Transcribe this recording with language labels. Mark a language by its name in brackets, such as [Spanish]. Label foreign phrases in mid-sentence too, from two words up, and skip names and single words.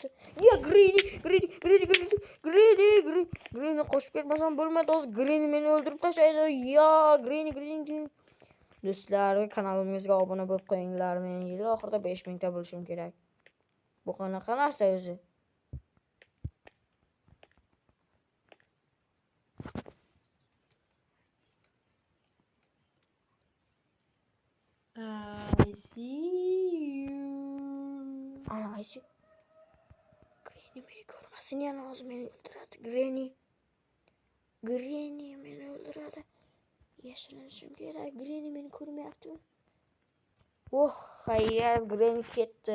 [Uzbek] Ya, Granny qo'shib ketmasam bo'lmaydi. Hozir Granny meni o'ldirib tashlaydi. Ya, Granny. Do'stlar, kanalimizga obuna bo'lib qo'yinglar. Men yil oxirida 5000 ta bo'lishim kerak. Bu qanaqa narsa o'zi? [English] I see you. [Uzbek] Ana ayshi. Granny meni ko'rmasin, yana hozir meni o'ldiradi. Granny meni o'ldiradi. Yashirinishim kerak. Granny meni ko'rmayapti. Xayriyat, Granny ketdi.